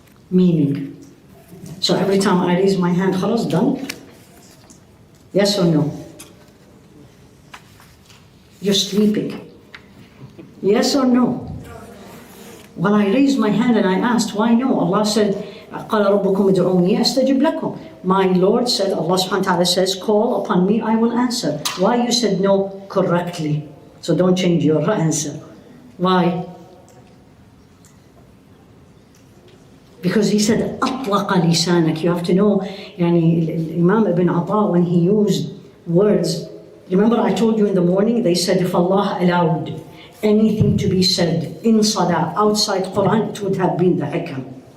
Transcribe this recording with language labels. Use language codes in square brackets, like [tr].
[en] Meaning, so every time I raise my hand, خلاص, done? Yes or no? You're sleeping. Yes or no? Well, I raised my hand and I asked, why no? Allah said, [ar] قَالَ رَبُّكُمْ ادْعُونِي أَسْتَجِبْ لَكُمْ. [en] My Lord said, Allah subhanahu wa ta'ala says, call upon me, I will answer. Why you said no correctly? So don't change your answer. Why? Because He said, [ar] أطلق لسانك. [en] You have to know, Imam Ibn Ata, when he used words, remember I told you in the morning, they said if Allah allowed anything to be said in Salah, outside Quran, it would have been the Hikam.